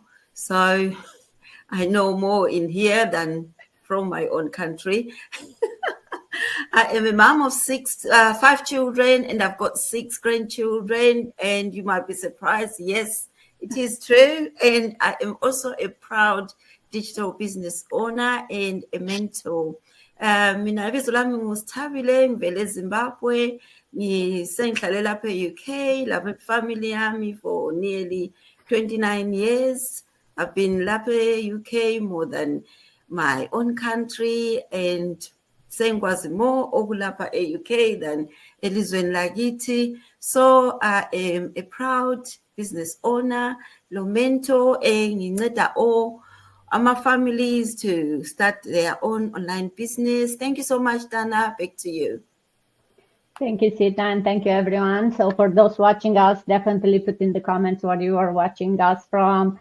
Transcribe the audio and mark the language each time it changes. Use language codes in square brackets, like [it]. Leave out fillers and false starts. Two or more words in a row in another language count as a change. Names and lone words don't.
[en] So I know more in here than from my own country. I am a mom of 5 children, and I've got 6 grandchildren. And you might be surprised. Yes, it is true. And I am also a proud digital business owner and a mentor. [nd] Mina ibizo lami ngusithabile ngivele eZimbabwe ngisengihlale lapha e-UK lapha family yami [en] for nearly 29 years. I've been [nd] lapha e-UK [en] more than my own country and sengikwazi more [nd] okulapha e-UK [en] than [nd] elizweni lakithi. [en] So I am a proud business owner, lo mentor nginceda all families to start their own online business. Thank you so much, Dana. Back to you. Thank you, Sita, and thank you, everyone. So for those watching us, definitely put in the comments where you are watching us from.